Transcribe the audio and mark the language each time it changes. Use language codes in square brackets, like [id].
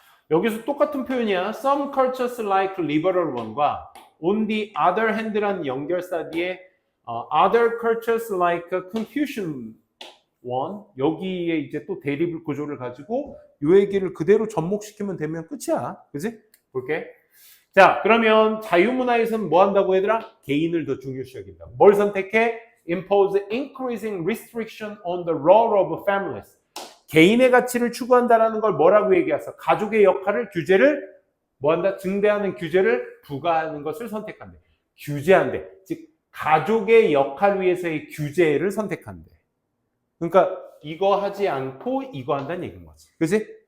[ko] 여기서 똑같은 표현이야. [en] Some cultures like liberal one [ko] 과 [en] on the other hand [ko] 라는 연결사 뒤에 [en] other cultures like Confucian one [ko] 여기에 이제 또 대립 구조를 가지고 이 얘기를 그대로 접목시키면 되면 끝이야. 그지? 볼게. 자, 그러면 자유문화에서는 뭐 한다고 얘들아? 개인을 더 중요시 여긴다. 뭘 선택해? [en] Impose increasing restriction on the role of families. [ko] 개인의 가치를 추구한다라는 걸 뭐라고 얘기했어? 가족의 역할을 규제를 뭐한다? 증대하는 규제를 부과하는 것을 선택한대. 규제한대. 즉 가족의 역할 위해서의 규제를 선택한대. 그러니까 이거 하지 않고 이거 한다는 얘기인 거지. 그치?